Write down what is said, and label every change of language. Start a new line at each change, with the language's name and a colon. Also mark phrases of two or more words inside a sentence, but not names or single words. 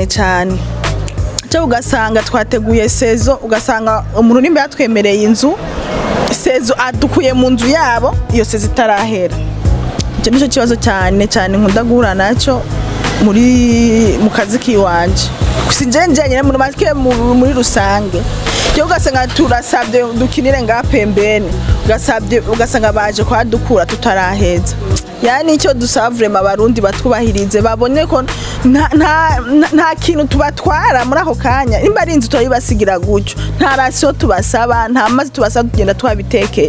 Rundi: Cyo ugasanga twateguye sezo, ugasanga umuntu nimba yatwemereye inzu, sezo adukuye mu nzu yabo, iyo sezo itarahera. Icyo nicyo kibazo cyane nkunda guhura nacyo mu kazi kiwanje. Sinjenye muri rusange. Cyo ugasanga turasabye dukinire nga pembeni, ugasanga baje kwa dukura tutaraheza. Yani icyo dusaba vraiment abarundi batwubahirize, babone ko nta kintu tubatwara muri ako kanya, nimba ari inzu turayibasigira gutyo, nta rasiyo tubasaba, nta mazi tubasaba, tugenda twabitekeye.